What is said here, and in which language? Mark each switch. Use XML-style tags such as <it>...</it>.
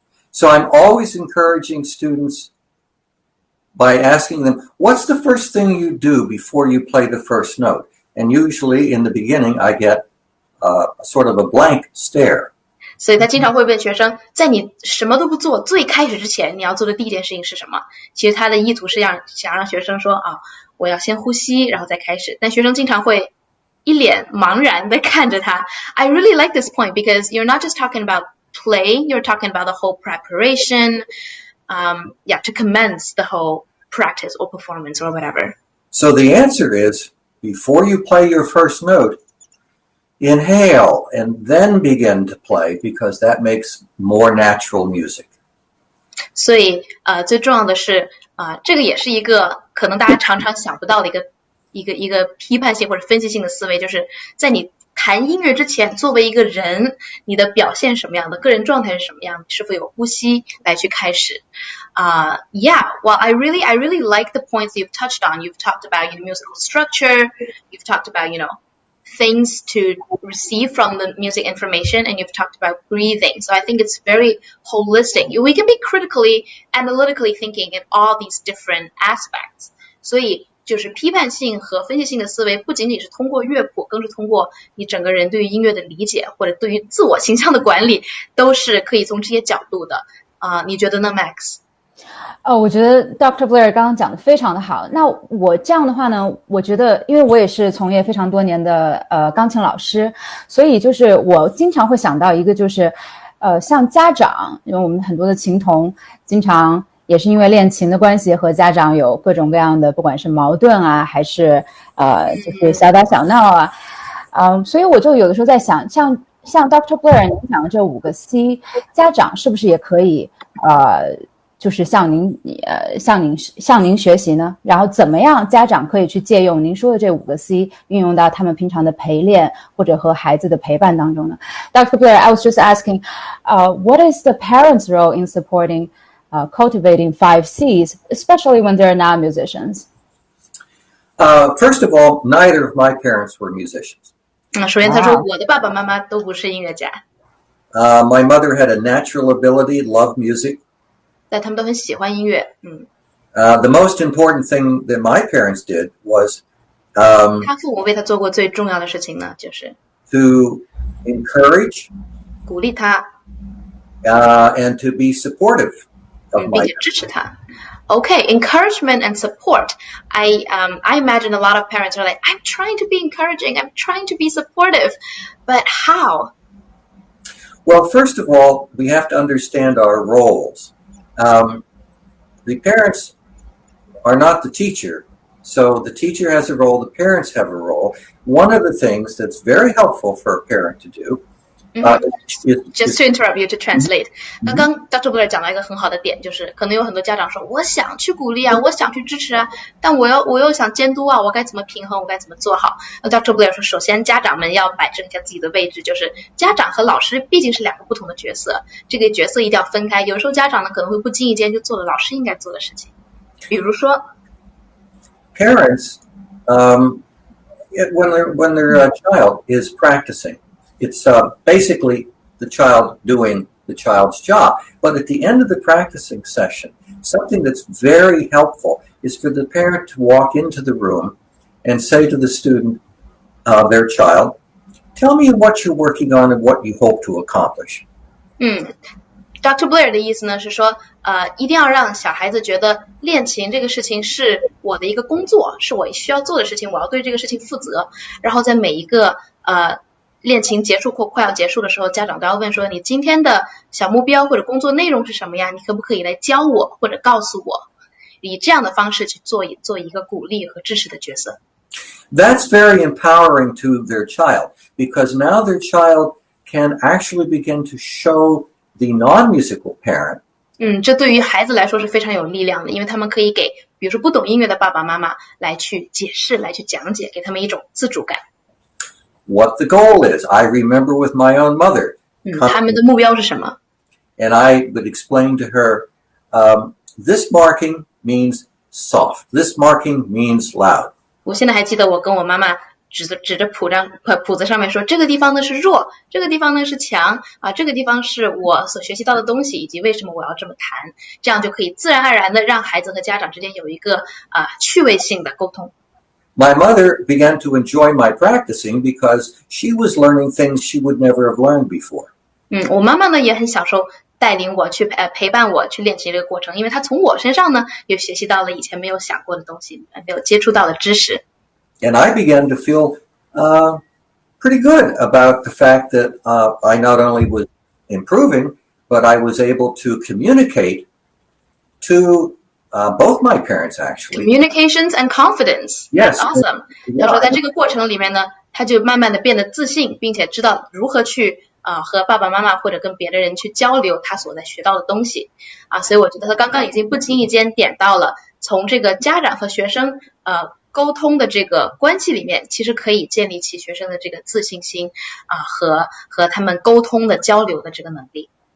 <en>So I'm always encouraging students, by asking them, what's the first thing you do before you play the first note? And usually in the beginning, I get sort of a blank stare.</en> <zh>所以他经常会问学生，在你什么都不做最开始之前，你要做的第一件事情是什么？其实他的意图是想让学生说啊，我要先呼吸，然后再开始。但学生经常会一脸茫然地看着他。</zh> <en>I really like this point because you're not just talking about play, you're talking about the whole preparation, to commence the whole practice or performance or whatever. So the answer is, before you play your first note, inhale and then begin to play because that makes more natural music.</en> <zh>所以最重要的是这个也是一个可能大家常常想不到的一个批判性或者分析性的思维，就是在你弹音乐之前，作为一个人，你的表现什么样的，个人状态是什么样的，是否有呼吸来去开始。</zh> <en>Well, I really like the points you've touched on. You've talked about musical structure. You've talked about things to receive from the music information, and you've talked about breathing. So I think it's very holistic. We can be critically, analytically thinking in all these different aspects.</en> <zh>所以就是批判性和分析性的思维不仅仅是通过乐谱，更是通过你整个人对于音乐的理解或者对于自我形象的管理，都是可以从这些角度的。你觉得呢 Max？我觉得 Dr. Blair 刚刚讲的非常的好。那我这样的话呢，我觉得因为我也是从业非常多年的钢琴老师，所以就是我经常会想到一个就是像家长，因为我们很多的琴童经常也是因为练琴的关系和家长有各种各样的不管是矛盾啊还是就是小打小闹啊，所以我就有的时候在想像 Dr. Blair 您讲的这5个 C， 家长是不是也可以就是向您学习呢？然后怎么样家长可以去借用您说的这5个 C 运用到他们平常的陪练或者和孩子的陪伴当中呢？</zh> <en>Dr. Blair, I was just asking, what is the parents' role in supporting cultivating 5 C's, especially when they're not musicians? First of all, neither of my parents were musicians.</en> <zh>首先他说我的爸爸妈妈都不是音乐家。</zh> <en>My mother had a natural ability, loved music.</en> <zh>但他们都很喜欢音乐。</zh> <en>The most important thing that my parents did was</en> <zh>他父母为他做过最重要的事情呢，就是</zh> <en>to encourage</en> <zh>鼓励他</zh> <en>and to be supportive of my</en> <zh>并且支持他。</zh> <en>Okay, encouragement and support. I imagine a lot of parents are like, I'm trying to be encouraging, I'm trying to be supportive, but how? Well, first of all, we have to understand our roles. The parents are not the teacher, so the teacher has a role, the parents have a role. One of the things that's very helpful for a parent to do Just to interrupt you to translate.</en> <zh>刚刚 Dr. Blair 讲到一个很好的点，就是可能有很多家长说我想去鼓励啊，我想去支持啊，但我又想监督啊，我该怎么平衡，我该怎么做好。 Dr. Blair 说首先家长们要摆正一下自己的位置，就是家长和老师毕竟是2个不同的角色，这个角色一定要分开。有时候家长呢可能会不经意间就做了老师应该做的事情，比如说</zh> <en>Parents, when their child is practicing, it's basically the child doing the child's job. But at the end of the practicing session, something that's very helpful is for the parent to walk into the room and say to the student, their child, tell me what you're working on and what you hope to accomplish.</en> <zh>Dr. Blair 的意思呢是说一定要让小孩子觉得练琴这个事情是我的一个工作，是我需要做的事情，我要对这个事情负责。然后在每一个练琴结束或快要结束的时候，家长都要问说你今天的小目标或者工作内容是什么呀？你可不可以来教我或者告诉我？以这样的方式去做一个鼓励和支持的角色。</zh> <en>That's very empowering to their child because now their child can actually begin to show the non-musical parent.</en> <zh>这对于孩子来说是非常有力量的，因为他们可以给比如说不懂音乐的爸爸妈妈来去解释，来去讲解，给他们一种自主感。</zh> <en>What the goal is. I remember with my own mother.</en> <zh>他们的目标是什么？</zh> <en>And I would explain to her, this marking means soft. This marking means loud.</en> <zh>我现在还记得我跟我妈妈指着谱子上面说，这个地方呢是弱，这个地方呢是强啊，这个地方是我所学习到的东西，以及为什么我要这么弹，这样就可以自然而然的让孩子和家长之间有一个趣味性的沟通。</zh> <en>My mother began to enjoy my practicing because she was learning things she would never have learned before.</en> <zh>我妈妈呢也很享受带领我去陪伴我去练习这个过程，因为她从我身上呢也学习到了以前没有想过的东西，没有接触到的知识。</zh> <en>And I began to feel pretty good about the fact that I not only was improving, but I was able to communicate to both my parents, actually. Communications and confidence. Yes. That's awesome.</en> <zh>他说在这个过程里面呢，他就慢慢的变得自信，并且知道如何去和爸爸妈妈或者跟别的人去交流他所在学到的东西所以我觉得他刚刚已经不经意间点到了从这个家长和学生沟通的这个关系里面，其实可以建立起学生的这个自信心和他们沟通的交流的这个能力。</zh>